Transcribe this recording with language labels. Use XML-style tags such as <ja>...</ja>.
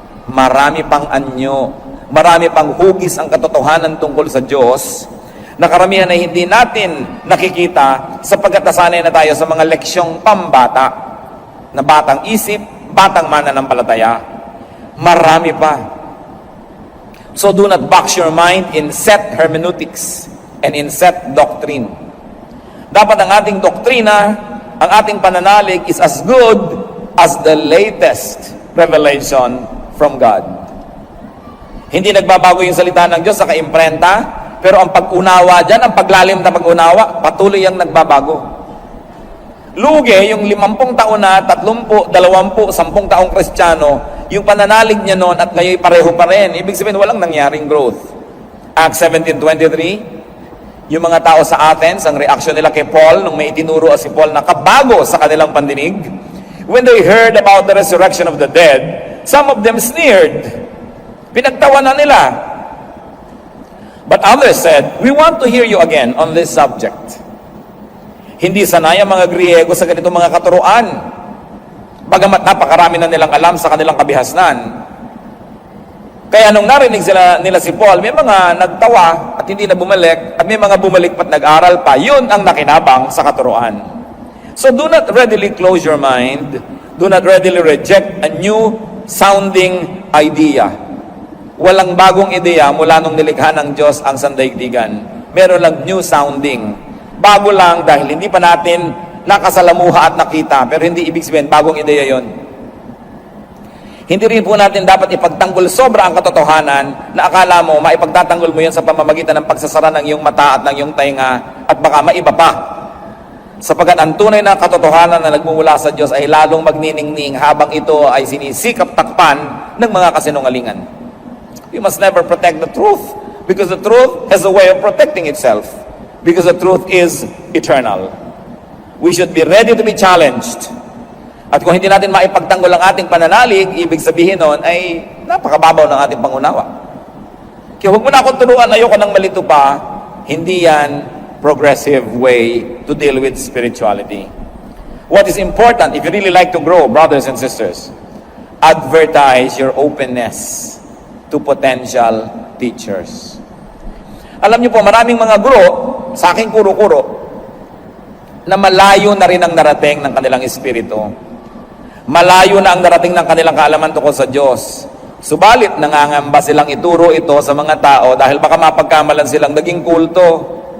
<tl>Marami pang anyo, marami pang hugis ang katotohanan tungkol sa Diyos, na karamihan ay hindi natin nakikita sapagkat nasanay na tayo sa mga leksyong pambata, na batang isip, batang mananampalataya. Marami pa.</tl> <en>So do not box your mind in set hermeneutics and in set doctrine.</en> <tl>Dapat ang ating doktrina, ang ating pananalig</tl> <en>is as good as the latest revelation from God.</en> <tl>Hindi nagbabago yung salita ng Diyos sa kaimprenta, pero ang pag-unawa dyan, ang paglalim na pag-unawa, patuloy ang nagbabago. Lugi, yung 50 taon na, 30, 20, 10 taong Kristiyano, yung pananalig niya noon at ngayon pareho pa rin. Ibig sabihin, walang nangyaring growth. Acts 17:23, yung mga tao sa Athens, ang reaction nila kay Paul, nung may itinuro si Paul na kabago sa kanilang pandinig,</tl> <en>when they heard about the resurrection of the dead, some of them sneered.</en> <tl>Pinagtawanan nila.</tl> <en>But others said, we want to hear you again on this subject.</en> <tl>Hindi sanay ang mga Griego sa ganitong mga katuruan. Bagamat napakarami na nilang alam sa kanilang kabihasnan. Kaya nung narinig nila si Paul, may mga nagtawa at hindi na bumalik, at may mga bumalik pat nag-aral pa. Yun ang nakinabang sa katuruan.</tl> <en>So do not readily close your mind. Do not readily reject a new sounding idea.</en> <tl>Walang bagong ideya mula nung nilikha ng Diyos ang sandaigdigan. Meron lang new sounding. Bago lang dahil hindi pa natin nakasalamuha at nakita, pero hindi ibig sabihin bagong ideya yon. Hindi rin po natin dapat ipagtanggol sobra ang katotohanan na akala mo maipagtatanggol mo yan sa pamamagitan ng pagsasara ng iyong mata at ng iyong tainga at baka maiba pa. Sapagat ang tunay na katotohanan na nagmumula sa Diyos ay lalong magniningning habang ito ay sinisikap takpan ng mga kasinungalingan.</tl> <en>You must never protect the truth because the truth has a way of protecting itself. Because the truth is eternal. We should be ready to be challenged.</en> <tl>At kung hindi natin maipagtanggol ang ating pananalig, ibig sabihin nun ay napakababaw ng ating pangunawa. Kaya huwag mo na akong turuan, ayoko ng malito pa. Hindi yan</tl> <en>progressive way to deal with spirituality. What is important, if you really like to grow, brothers and sisters, advertise your openness to potential teachers.</en> <tl>Alam niyo po, maraming mga guro, sa aking kuro-kuro, na malayo na rin ang narating ng kanilang espiritu. Malayo na ang narating ng kanilang kaalaman tungkol sa Diyos. Subalit, nangangamba silang ituro ito sa mga tao dahil baka mapagkamalan silang naging kulto.</tl>